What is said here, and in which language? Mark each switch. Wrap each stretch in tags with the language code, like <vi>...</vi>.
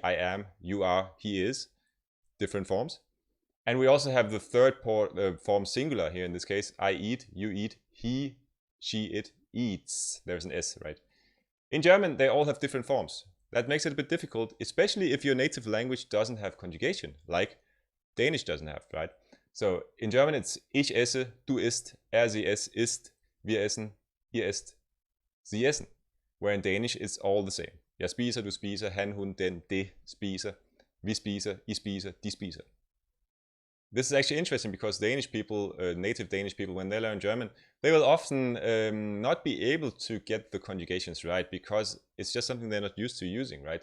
<en>I am, you are, he is. Different forms. And we also have the third form singular here in this case. I eat, you eat, he, she, it eats. There's an S, right? In German, they all have different forms. That makes it a bit difficult, especially if your native language doesn't have conjugation, like Danish doesn't have, right? So in German it's</en> <de>ich esse, du isst, sie es isst, wir essen, ihr esst, sie essen.</de> <en>Where in Danish it's all the same.</en> <da>Jeg spiser, du spiser, han, hun, den, det spiser, vi spiser, I spiser, de spiser.</da> <en>This is actually interesting because Danish people, native Danish people, when they learn German, they will often not be able to get the conjugations right because it's just something they're not used to using, right?</en>